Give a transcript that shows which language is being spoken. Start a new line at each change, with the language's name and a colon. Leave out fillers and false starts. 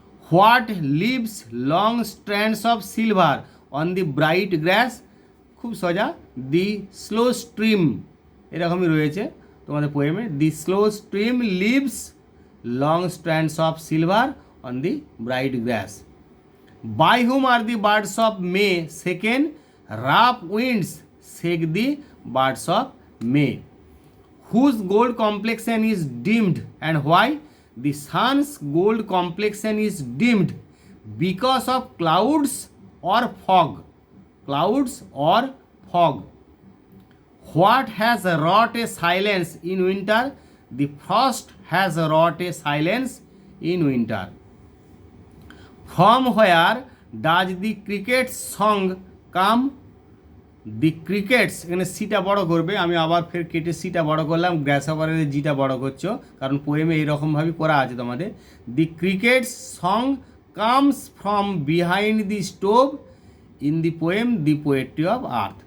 English: what leaves long strands of silver on the bright grass,
Bangla: খুব সোজা,
English: the slow stream,
Bangla: এরকমই রয়েছে তোমাদের পোয়েমে,
English: The slow stream leaves long strands of silver on the bright grass. By whom are the birds of May second, rough winds shake the birds of May. Whose gold complexion is dimmed and why? The sun's gold complexion is dimmed because of clouds or fog. Clouds or fog. What has wrought a silence in winter? The frost has wrought a silence in winter. From where does the cricket's song come?
Bangla: The crickets, এখানে সিটা বড় করবে, আমি আবার ফের কেটে সিটা বড় করলাম, গ্যাস ওভারের জিটা বড় করছো, কারণ পোয়েমে এইরকমভাবে করা আছে তোমাদের।
English: The cricket's song comes from behind the stove in the poem the poetry of earth.